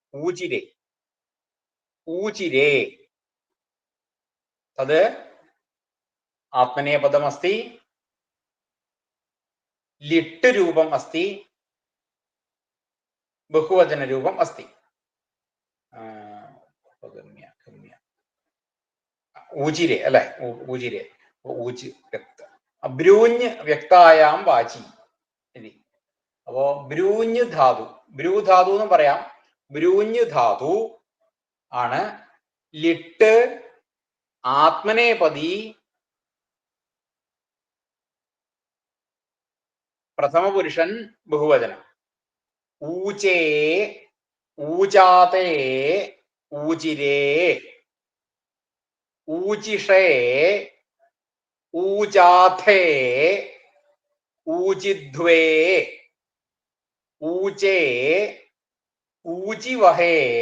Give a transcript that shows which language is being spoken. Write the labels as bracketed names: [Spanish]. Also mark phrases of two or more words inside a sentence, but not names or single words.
[Sanskrit] ऊचिरे तद् आत्मनेपदमस्ति लिट् रूपम् अस्ति बहुवचन रूपम् अस्ति ऊचिरे अल्ले ऊचिरे ऊचि व्यक्त ब्रूञ् व्यक्तायां वाचि इति अप्पो ब्रूञ् धातु ब्रू धातु [Malayalam] എന്ന് പറയാം [Sanskrit] ബ്രൂഞ്ഞ് ധാതു ആണ് ലിട്ട് ആത്മനേപദി പ്രഥമ പുരുഷൻ ബഹുവചനം ഊചേ ഊചാതേ ഊചിരേ ഊചിഷേ ഊചാഥേ ഊചിധ്വേ ഊചേ ഊചിവഹേ